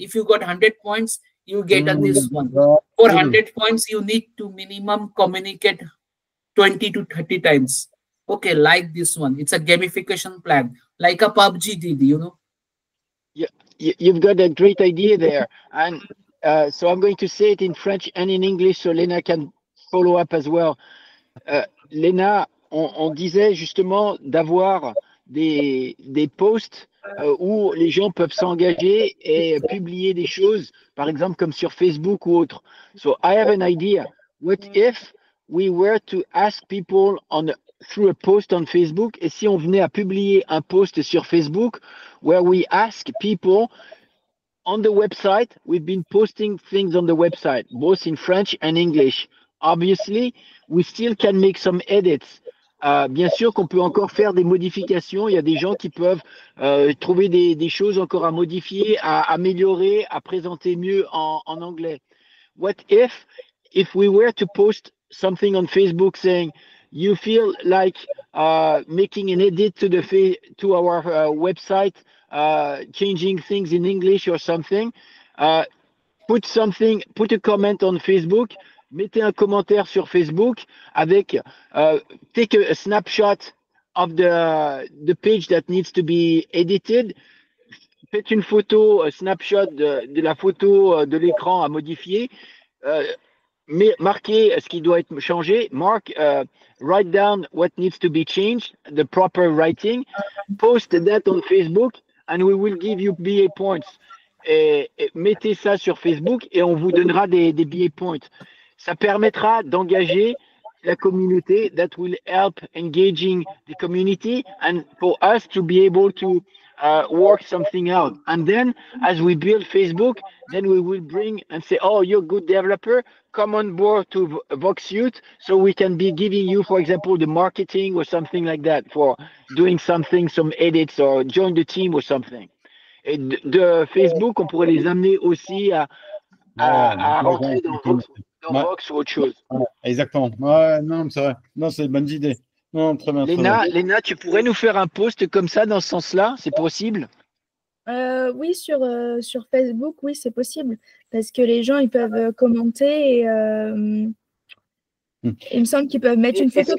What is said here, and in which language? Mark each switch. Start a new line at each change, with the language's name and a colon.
English: If you got 100 points, you get this one. For 100 points, you need to minimum communicate 20 to 30 times. Okay, like this one. It's a gamification plan, like a PUBG did, Yeah, you've got a great idea there. And so I'm going to say it in French and in English so Lena can follow up as well.
French: Lena, on disait justement d'avoir des posts où les gens peuvent s'engager et publier des choses, par exemple comme sur Facebook ou autre.
English: So I have an idea. What if we were to ask people through a post on Facebook,
French: et si on venait à publier un post sur Facebook
English: where we ask people on the website, we've been posting things on the website, both in French and English. Obviously, we still can make some edits.
French: Bien sûr qu'on peut encore faire des modifications. Il y a des gens qui peuvent trouver des choses encore à modifier, à améliorer, à présenter mieux en anglais.
English: What if we were to post something on Facebook saying, you feel like making an edit to our website, changing things in English or something, put a comment on Facebook,
French: mettez un commentaire sur Facebook avec
English: take a snapshot of the page that needs to be edited.
French: Faites une photo, snapshot de la photo de l'écran à modifier. Marquez ce qui doit être changé.
English: Write down what needs to be changed, the proper writing. Post that on Facebook and we will give you BA points.
French: Et mettez ça sur Facebook et on vous donnera des BA points. Ça permettra d'engager la communauté.
English: That will help engaging the community and for us to be able to work something out. And then as we build Facebook, then we will bring and say, oh, you're a good developer, come on board to VoxSuite so we can be giving you, for example, the marketing or something like that for doing something, some edits or join the team or something.
French: Et de Facebook, on pourrait les amener aussi à rentrer dans Vox ou autre chose. Exactement. Ouais, non, c'est vrai. Non, c'est une bonne idée. Non, très bien. Lena, tu pourrais nous faire un post comme ça dans ce sens-là? C'est possible? Oui, sur Facebook, oui, c'est possible. Parce que les gens, ils peuvent commenter et il me semble qu'ils peuvent mettre une photo.